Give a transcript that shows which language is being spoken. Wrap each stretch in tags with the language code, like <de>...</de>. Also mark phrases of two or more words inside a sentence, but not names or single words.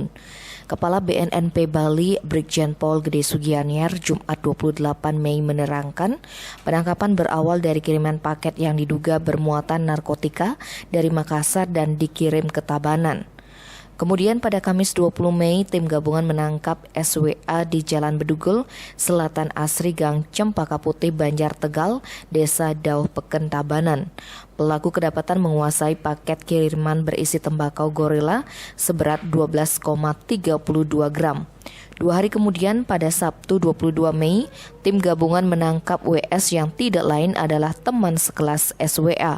<id>Kepala BNNP Bali, Brigjen Pol Gede Sugianyar, Jumat 28 Mei menerangkan, penangkapan berawal dari kiriman paket yang diduga bermuatan narkotika dari Makassar dan dikirim ke Tabanan. Kemudian pada Kamis 20 Mei, tim gabungan menangkap SWA di Jalan Bedugul, Selatan Asri Gang Cempaka Putih, Banjar Tegal, Desa Dauh Peken, Tabanan. Pelaku kedapatan menguasai paket kiriman berisi tembakau gorila seberat 12,32 gram. 2 hari kemudian, pada Sabtu 22 Mei, tim gabungan menangkap WS yang tidak lain adalah teman sekelas SWA.</id>